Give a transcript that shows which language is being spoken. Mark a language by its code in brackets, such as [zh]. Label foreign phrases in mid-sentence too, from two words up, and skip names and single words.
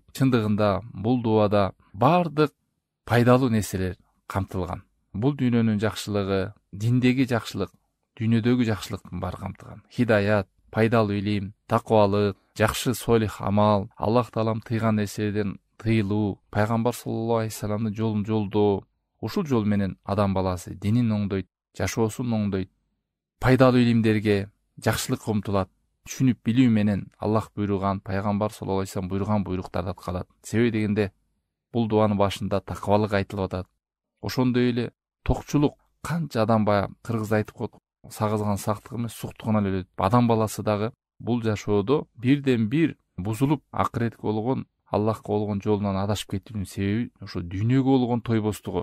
[ky] Чындыгында бул дуада бардык пайдалуу нерселер камтылган. Бул дүйнөнүн жакшылыгы, диндеги жакшылык, дүйнөдөгү жакшылыктын баары камтылган. Хидаят, пайдалуу илим, таквалык, жакшы солих амал, Аллах Таалам тыйган нерселерден тыйылуу, Пайгамбар [ar] صلى الله عليه وسلم'дин [ky] жолун жолдоо. Ушул жол менен адам баласы динин оңдойт, жашоосун оңдойт. Пайдалуу илимдерге, жакшылыкка умтулат. Түшүнүп билүү менен Аллах буйруган, Пайгамбар [ar] صلى الله عليه وسلم [ky] буйруган буйруктарды аткарат. Себеби дегенде бул дуанын башында таквалык айтылып атат. Ошондой эле токчулук, канча адам баягы кыргызда айтып коет, сагызган сактык эмес, суктуган өлөт. Адам баласы дагы бул жашоодо бирден бир бузулуп, акыретке болгон, Аллахка болгон жолунан адашып кетүүнүн себеби ошо дүйнөгө болгон тойбостугу.